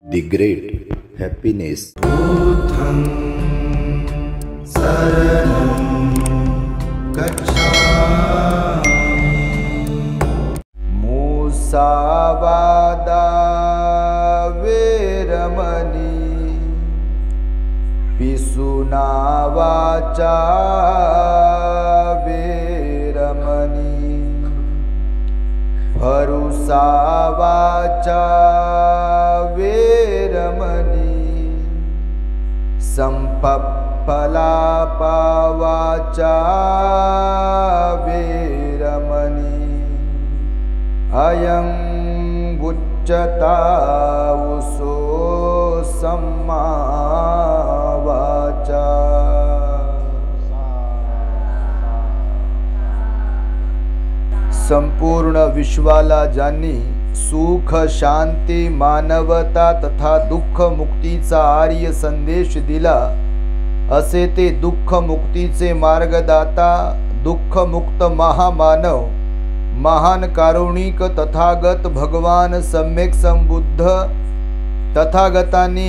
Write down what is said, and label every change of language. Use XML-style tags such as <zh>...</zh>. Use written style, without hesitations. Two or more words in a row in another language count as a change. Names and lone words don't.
<en>The great happiness.</en> <pi>बुद्धं शरणं गच्छामि। मुसावादा वेरमणि पिसुना वाचा वेरमणि भरुसा वाचा वेरमणि संपप्पलापा वाचा वेरमणि अयं उच्चता उसो सम्मा वाचा।</pi> <mr>संपूर्ण विश्वाला ज्यांनी सुख शांती मानवता तथा दुःख मुक्तीचा आर्य संदेश दिला, असे ते दुःख मुक्तीचे मार्गदाता दुःख मुक्त महामानव महान कारुणिक तथागत भगवान सम्यक संबुद्ध तथागतांनी</mr>